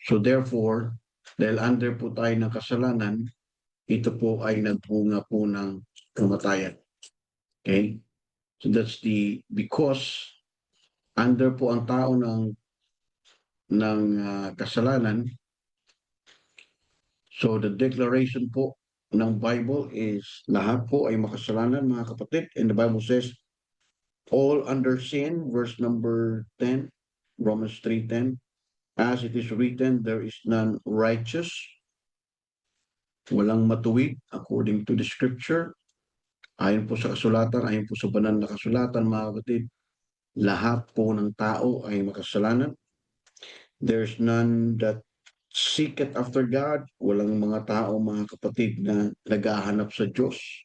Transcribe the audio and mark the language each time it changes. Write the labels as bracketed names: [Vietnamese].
[English] So therefore, [Filipino] dahil under po tayo ng kasalanan, ito po ay nagbunga po ng kamatayan. Okay? [English] So that's because under po ang tao ng [Filipino] ng kasalanan. [English] So the declaration [Filipino] po ng Bible is lahat po ay makasalanan mga kapatid. [English] And the Bible says, all under sin, verse number 10, Romans 3:10, as it is written, there is none righteous, [Filipino] walang matuwid [English] according to the scripture. [Filipino] Ayon po sa kasulatan, ayon po sa banal na kasulatan mga kapatid, lahat po ng tao ay makasalanan. [English] There's none that seeketh after God. [Filipino] Walang mga tao, mga kapatid, na naghahanap sa Diyos.